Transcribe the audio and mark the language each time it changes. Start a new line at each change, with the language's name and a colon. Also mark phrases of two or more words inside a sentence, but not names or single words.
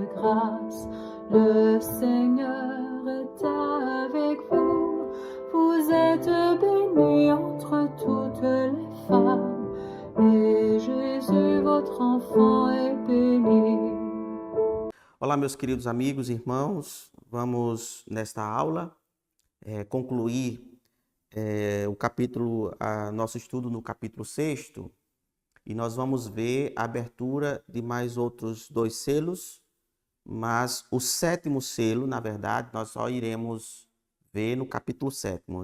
French: grâce. Le Seigneur est avec vous. Vous êtes bénie entre toutes les femmes, et Jésus, votre enfant, est béni.
Portuguese: Olá, meus queridos amigos e irmãos, vamos nesta aula concluir nosso estudo no capítulo 6, e nós vamos ver a abertura de mais outros 2 selos, mas o 7º selo, na verdade, nós só iremos ver no capítulo 7º.